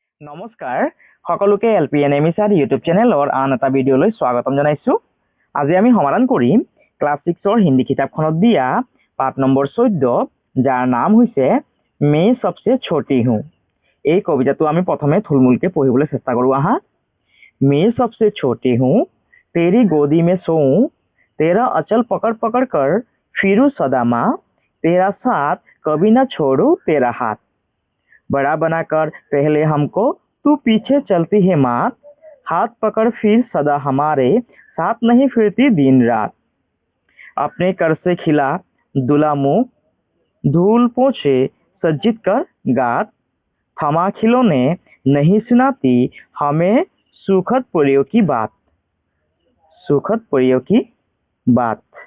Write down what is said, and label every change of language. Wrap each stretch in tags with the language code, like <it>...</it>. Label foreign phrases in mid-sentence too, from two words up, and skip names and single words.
<as>নমস্কাৰ সকলোকে এলপিএনএমি স্যার</as> <en>YouTube channelৰ</en> <as>আন এটা ভিডিঅ'লৈ স্বাগতম জনাইছো। আজি আমি সমাধান কৰিম ক্লাছ 6ৰ হিন্দী কিতাপখনত দিয়া পাঠ নম্বৰ 14 যাৰ নাম হৈছে</as> <hi>मैं सबसे छोटी हूँ।</hi> <as>এই কবিতাটো আমি প্ৰথমে থুলমুলকে পঢ়িবলৈ চেষ্টা কৰো আহা।</as> <hi>मैं सबसे छोटी हूँ, तेरी गोदी में सोऊं, तेरा अचल पकड़ पकड़ कर फिरूं सदा माँ, तेरा साथ कभी ना छोड़ू तेरा हाथ, बड़ा बनाकर पहले हमको तू पीछे चलती है माँ, हाथ पकड़ फिर सदा हमारे साथ नहीं फिरती दिन रात, अपने कर से खिला दुला मुँह, धूल पोछे सज्जित कर गात, थमा खिलौने नहीं सुनाती हमें सुखद परियों की बात, सुखद परियों की बात।</hi>